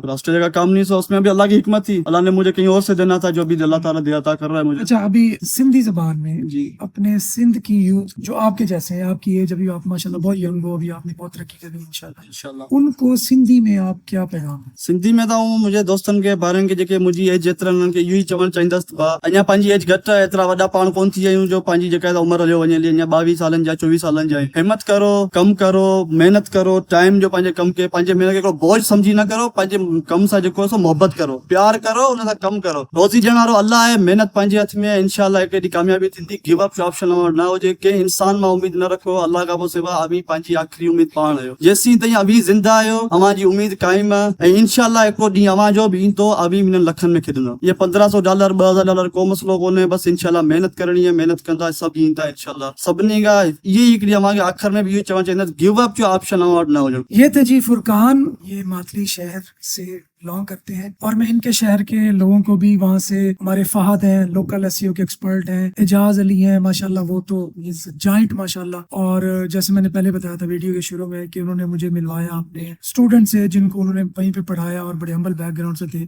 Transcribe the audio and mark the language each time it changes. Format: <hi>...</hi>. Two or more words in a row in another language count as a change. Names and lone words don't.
<hi>ऑस्ट्रेलिया का काम नहीं था, उसमें भी अल्लाह की हिकमत थी, अल्लाह ने मुझे कहीं और से देना था, जो भी अल्लाह ताला देता कर रहा है मुझे। अच्छा, अभी सिंधी जबान में जी अपने सिंध की यूथ जो आपके जैसे हैं, आपकी एज, अभी आप माशाल्लाह बहुत यंग हो, अभी आपने बहुत तरक्की कर दी इंशाल्लाह, उनको सिंधी में आप क्या पैगाम है?</hi> <sd>सिंधी में तो मुझे दोस्तन के ॿारनि खे जेके मुंहिंजी एज जेतिरा उन्हनि खे इहो ई चवणु चाहींदुसि, अञा पंहिंजी एज घटि आहे, एतिरा वॾा पाण कोन थी आहियूं जो पंहिंजी जेका उमिरि हलियो वञे, अञा 22 सालनि जा 24 सालनि जा। हिम्मत करो, कमु करो, महिनत करो, टाइम जो पंहिंजे कम खे, पंहिंजे महिनत खे हिकिड़ो बोझ समझी न करो, पंहिंजे कम सां जेको आहे सो मोहबत करो, प्यार करो, उन सां कमु करो। रोज़ी ॾियण वारो अल्लाह आहे, महिनत पंहिंजे हथ में आहे, इंशाल्लाह हिकु ॾींहुं कामयाबी थींदी।</sd> <en>give up</en> <sd>जो ऑप्शन न हुजे, कंहिं इंसान मां उमीद न रखो, अल्लाह खां पोइ सिवा अभी पंहिंजी आख़िरी उमीद पाण आहियो। जेसीं ताईं अभी ज़िंदा आहियो, अव्हांजी उमीद क़ाइम आहे, ऐं इंशाल्लाह हिकिड़ो ॾींहुं अव्हां जो बि ईंदो, अभी हिननि लखनि में खेॾंदो। ये $1500 $2000 को मसलो कोन्हे, बस इंशाल्लाह महिनत करणी है, महिनत कंदा सभु ईंदा इंशाल्लाह। सभिनी खां इहे हिकिड़ी अव्हांखे आख़िर में बि इहो चवणु चाहींदुसि,</sd> <en>give up</en> <sd>जो ऑप्शन अव्हां वटि न हुजणु।</sd> <hi>ये थे जी फुरकान, ये मातली शहर से बिलोंग करते हैं, और मैं इनके शहर के लोगों को भी, वहाँ से हमारे फहद हैं,</hi> <en>local SEO</en> <hi>के एक्सपर्ट हैं, एजाज अली हैं, माशाल्लाह वो तो जाइंट माशाल्लाह। और जैसे मैंने पहले बताया था वीडियो के शुरू में कि उन्होंने मुझे मिलवाया अपने स्टूडेंट से, जिनको उन्होंने वहीं पे पढ़ाया और बड़े</hi> <en>humble background</en> <hi>से थे।</hi>